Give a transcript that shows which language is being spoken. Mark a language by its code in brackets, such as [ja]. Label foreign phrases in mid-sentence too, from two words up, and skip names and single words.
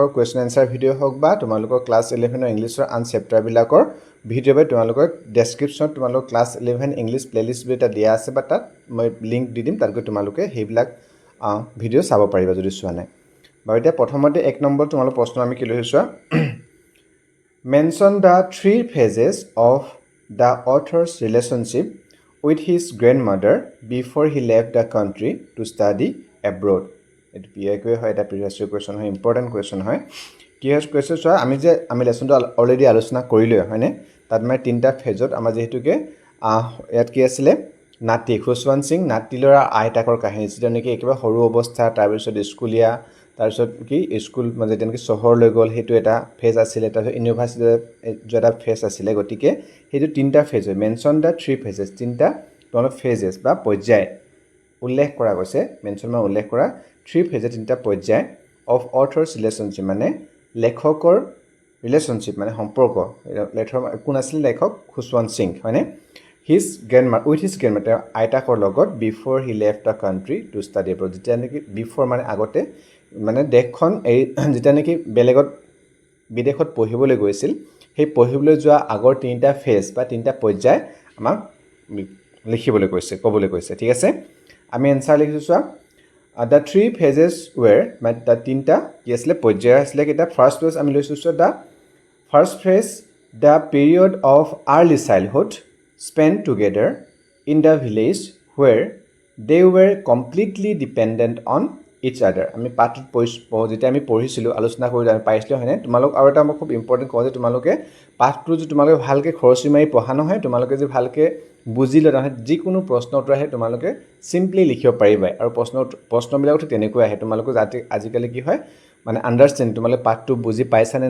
[en] question answer video' [as] হওক বা তোমালোকৰ ক্লাস 11 ৰ ইংলিছৰ আন চেপ্টাৰ বিলাকৰ ভিডিঅ' বাই তোমালোকৰ ডেসক্ৰিপচনত তোমালোকৰ [en] class 11 English playlist [as] এটা দিয়া আছে বা তাত মই লিংক দি দিম তাত গৈ তোমালোকে হেইবিলাক ভিডিঅ' চাব পাৰিবা যদি চোৱা নাই বা এতিয়া প্ৰথমতে 1 নম্বৰ তোমালোকৰ প্ৰশ্ন আমি কি লৈছো [en] Mention the 3 phases of the author's relationship with his grandmother before he left the country to study abroad. It PIQ [as] হয় এটা [en] previous question [as] হয় [en] important question [as] হয় কি হয় question চোৱা আমি লেসনটো অলৰেডি আলোচনা কৰিলো হয়নে তাত মানে তিনটা ফেজত আমাৰ যেহেতুকে ইয়াত কি আছিল নাতি খুশৱন্ত সিং নাতি লৰা আইতাকৰ কাহিনী যেটা নেকি একেবাৰে সৰু অৱস্থা তাৰ পিছত স্কুলীয়া তাৰ পিছত কি স্কুল মানে যেনেকৈ চহৰলৈ গল হেতু এটা ফেজ আছিল তাৰ পিছত ইউনিভাৰ্সিটি যেটা ফেজ আছিল গতিকে হেতু তিনটা ফেজ হয় [en] mention the 3 phases [as] তিনটা তোমালোক ফেজেস বা পৰ্যায় উল্লেখ কৰা গৈছে মেনশন মানে উল্লেখ কৰা 3 ফেজে তিনটা পৰ্যায় [en] of author's relationship [as] মানে লেখকৰ ৰিলেশনশিপ মানে সম্পৰ্ক লেখকৰ কোন আছিল লেখক খুশৱন্ত সিং হয়নে [en] his grandmother with his grandmother [as] আইতাকৰ লগত [en] before he left the country to study abroad [as] যেটা নেকি before মানে আগতে মানে দেশখন এই যেটা নেকি বেলেগত বিদেশত পঢ়িবলৈ গৈছিল সেই পঢ়িবলৈ যোৱা আগৰ তিনটা ফেজ বা তিনটা পৰ্যায় আমাক লিখিবলৈ কৈছে ক'বলৈ কৈছে ঠিক আছে আমি আনসাৰ লিখিছো চোৱা [en] the 3 phases were [as] মানে the তিনটা কি আছিল পৰ্যায় আছিল কিটা [en] first phase [as] আমি লৈছো চোৱা [en] the first phase the period of early childhood spent together in the village where they were completely dependent on each other [as] আমি পাঠত যেটা আমি পঢ়িছিলো আলোচনা কৰি আমি পাইছিলো হয়নে তোমালোক আৰু এটা খুব ইম্পৰ্টেন্ট কওঁ যে তোমালোকে পাঠটো যে তোমালোকে ভালকে খৰচি মাৰি পঢ়া নহয় তোমালোকে যে ভালকে বুজি লয় নহয় যিকোনো প্ৰশ্ন উত্তৰ আহে তোমালোকে সিম্পলি লিখিব পাৰিবা আৰু প্ৰশ্নবিলাকটো তেনেকৈ আহে তোমালোকে আজিকালি কি হয় মানে আন্ডাৰষ্টেণ্ড তোমালোকে পাঠটো বুজি পাইছা নে